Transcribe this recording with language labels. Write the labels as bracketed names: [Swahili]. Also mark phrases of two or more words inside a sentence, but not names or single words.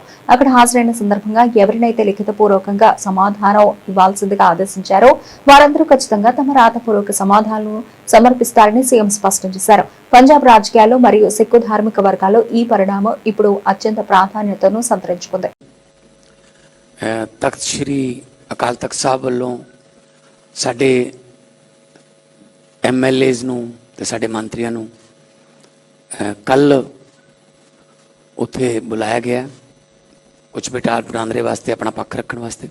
[Telugu] అక్కడ హాజరైన సందర్భంగా ఎవరినైతే లిఖితపూర్వకంగా సమాధానం ఇవ్వాల్సిందిగా ఆదేశించారో వారందరూ ఖచ్చితంగా తమ రాతపూర్వక సమాధానాలను సమర్పిస్తారని సీఎం స్పష్టం చేశారు. పంజాబ్ రాజకీయాల్లో మరియు సిక్కు ధార్మిక వర్గాల్లో ఈ పరిణామం ఇప్పుడు అత్యంత ప్రాధాన్యతను సంతరించుకుంది. [Punjabi] ਤਖਤ ਸ਼੍ਰੀ ਅਕਾਲ ਤਖਤ ਸਾਹਿਬ ਵੱਲੋਂ ਸਾਡੇ MLAs ਨੂੰ ਤੇ ਸਾਡੇ ਮੰਤਰੀਆਂ ਨੂੰ ਕੱਲ ਉੱਥੇ ਬੁਲਾਇਆ ਗਿਆ ਕੁਝ ਬਿਟਾਲ ਬਰਾਂਦਰੇ ਵਾਸਤੇ, ਆਪਣਾ ਪੱਖ ਰੱਖਣ ਵਾਸਤੇ।